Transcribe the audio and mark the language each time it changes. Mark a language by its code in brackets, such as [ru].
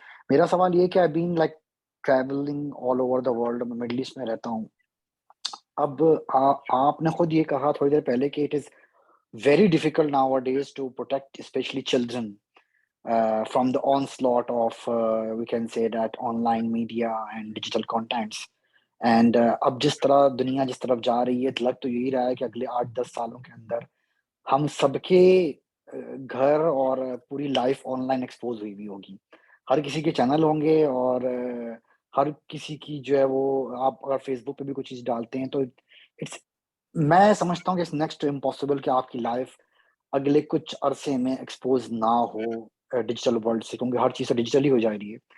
[ur] میرا سوال یہ کہ [en] I been like travelling all over the world, [ur] میں مڈل ایسٹ میں رہتا ہوں. اب آپ نے خود یہ کہا تھوڑی دیر پہلے کہ [en] It is very difficult nowadays to protect especially children from the onslaught of we can say that online media and digital contents. [ur] And اب جس طرح دنیا جس طرف جا رہی ہے, لگ تو یہی رہا ہے کہ اگلے 8-10 سالوں کے اندر ہم سب کے گھر اور پوری لائف آن لائن ایکسپوز ہوئی ہوگی. ہر کسی کے چینل ہوں گے اور ہر کسی کی جو ہے وہ, آپ اگر فیس بک پہ بھی کوئی چیز ڈالتے ہیں تو میں سمجھتا ہوں کہ نیکسٹ امپاسبل کہ آپ کی لائف اگلے کچھ عرصے میں ایکسپوز نہ ہو ڈیجیٹل ورلڈ سے, کیونکہ ہر چیز ڈیجیٹل ہی ہو جا رہی ہے.